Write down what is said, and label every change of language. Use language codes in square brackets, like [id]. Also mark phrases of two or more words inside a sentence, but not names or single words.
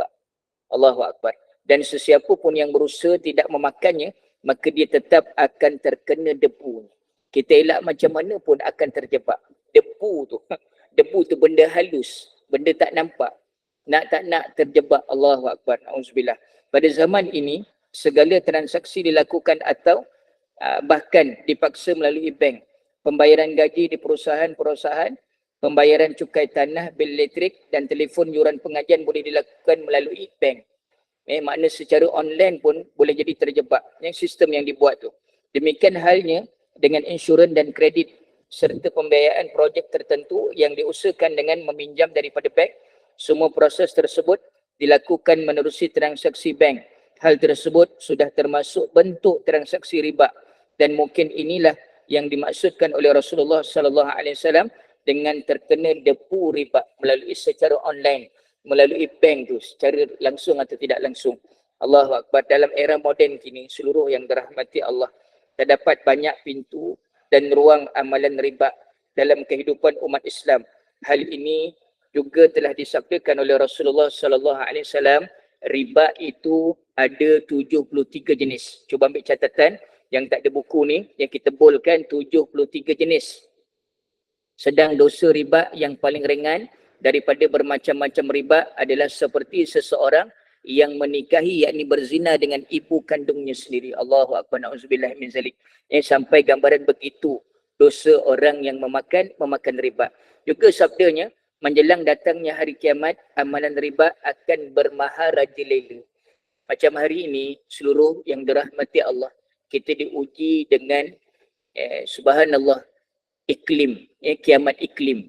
[ar] Allahu Akbar. [ms] Dan sesiapa pun yang berusaha tidak memakannya, maka dia tetap akan terkena debu. Kita elak macam mana pun akan terjebak. Debu tu benda halus, benda tak nampak. Tak nak terjebak. [ar] Allahu Akbar. Auzubillah. [ms] Pada zaman ini, segala transaksi dilakukan atau bahkan dipaksa melalui bank. Pembayaran gaji di perusahaan-perusahaan, pembayaran cukai tanah, bil elektrik dan telefon yuran pengajian boleh dilakukan melalui bank. Makna secara online pun boleh jadi terjebak. Sistem yang dibuat tu. Demikian halnya dengan insurans dan kredit serta pembiayaan projek tertentu yang diusahakan dengan meminjam daripada bank. Semua proses tersebut dilakukan menerusi transaksi bank. Hal tersebut sudah termasuk bentuk transaksi riba dan mungkin inilah yang dimaksudkan oleh Rasulullah [ar] sallallahu alaihi wasallam [ms] dengan terkena debu riba melalui secara online, melalui bank tu secara langsung atau tidak langsung. [ar] Allahu Akbar. [ms] Dalam era moden kini, seluruh yang dirahmati Allah, terdapat banyak pintu dan ruang amalan riba dalam kehidupan umat Islam. Hal ini juga telah disabdakan oleh Rasulullah [ar] sallallahu alaihi wasallam, [ms] riba itu ada 73 jenis. Cuba ambil catatan yang tak ada buku ni, yang kita bolkan 73 jenis. Sedang dosa riba yang paling ringan daripada bermacam-macam riba adalah seperti seseorang yang menikahi, yakni berzina dengan ibu kandungnya sendiri. [ar] Allahu Akbar, na'udzubillah min zalik. [ms] Sampai gambaran begitu dosa orang yang memakan riba. Juga sabdanya, menjelang datangnya hari kiamat, amalan riba akan bermaharajalela. Macam hari ini, seluruh yang dirahmati Allah, kita diuji dengan subhanallah, iklim, kiamat iklim.